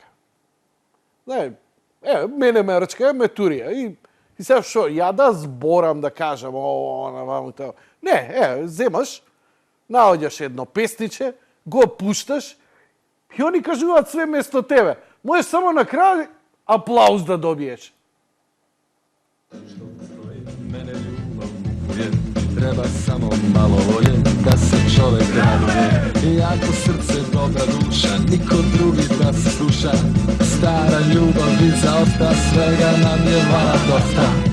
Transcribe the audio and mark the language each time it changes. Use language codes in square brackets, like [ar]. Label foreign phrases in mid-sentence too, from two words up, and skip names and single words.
[mk] Знај, мене ме рчка, ме турија. И сега шо, ја да зборам да кажам, не, земаш, наоѓаш едно песниче, го пушташ и они кажуваат све место тебе. Можеш само на крај аплауз да добиеш. [sr] Mene ljubav kupuje, treba samo malo volje da se čovek raduje. Jako srce, dobra duša, niko drugi da se sluša. Stara ljubav i zaosta, svega nam je vala dosta.